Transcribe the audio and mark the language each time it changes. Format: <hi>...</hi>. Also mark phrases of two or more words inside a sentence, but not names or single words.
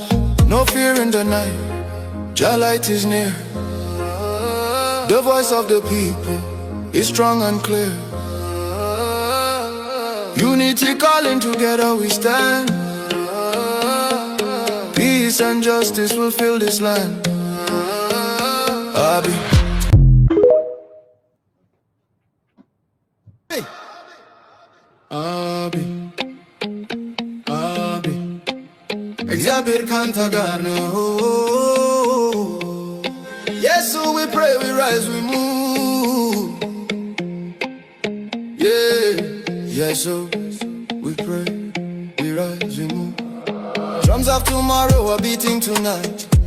<en>No fear in the night, Jah light is near. The voice of the people is strong and clear. Unity calling, together we stand. Peace and justice will fill this land. Abi, hey. Abi, Abi,</en> <am>እግዚአብሔር ካንተ ጋር ነው።</am> <en>Yes, so we pray, we rise, we move. Yeah, yes, so we pray, we rise, we move. Drums of tomorrow are beating tonight.</en>